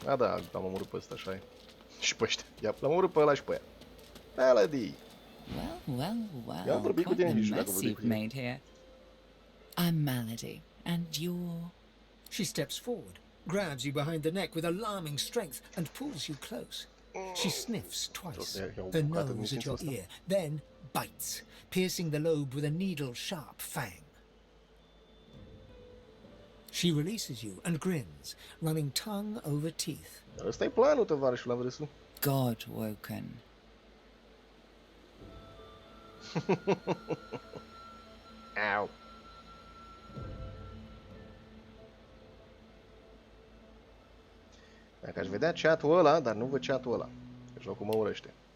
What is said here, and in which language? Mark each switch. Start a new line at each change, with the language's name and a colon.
Romanian: A, da, l-am omorât pe ăsta, așa e. Și pe ăștia. Ia, l-am omorât pe ăla și pe aia. Melody.
English: Well, quite a mess you've made here. I'm Melody, and you're... She steps forward, grabs you behind the neck with alarming strength, and pulls you close. She sniffs twice, her nose at your ear, then bites, piercing the lobe with a needle-sharp fang. She releases you and grins, running tongue over teeth.
Romanian: Ăsta e planul, tovarășul Lavrsss-ul.
English: God woken. Au.
Romanian: Dacă aș vedea chat-ul ăla, dar nu văd chat-ul ăla. Că jocul mă urăște.